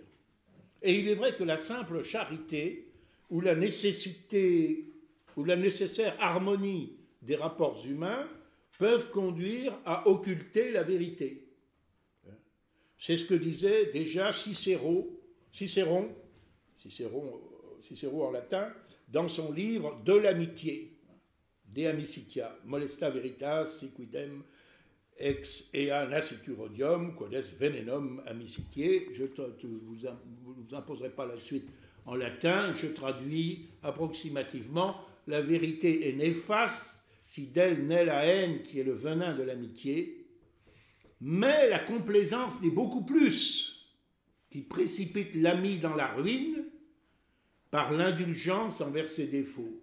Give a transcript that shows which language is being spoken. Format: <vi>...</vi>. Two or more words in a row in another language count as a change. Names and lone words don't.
<fr>Et il est vrai que la simple charité ou la nécessaire harmonie des rapports humains peuvent conduire à occulter la vérité. C'est ce que disait déjà Cicéron en latin, dans son livre De l'amitié, De amicitia,</fr> <la>molesta veritas si quidem ex ea nascitur odium, quod est venenum amicitiae.</la> <fr>Je ne vous imposerai pas la suite en latin, je traduis approximativement: la vérité est néfaste si d'elle naît la haine qui est le venin de l'amitié, mais la complaisance n'est beaucoup plus, qui précipite l'ami dans la ruine par l'indulgence envers ses défauts.</fr>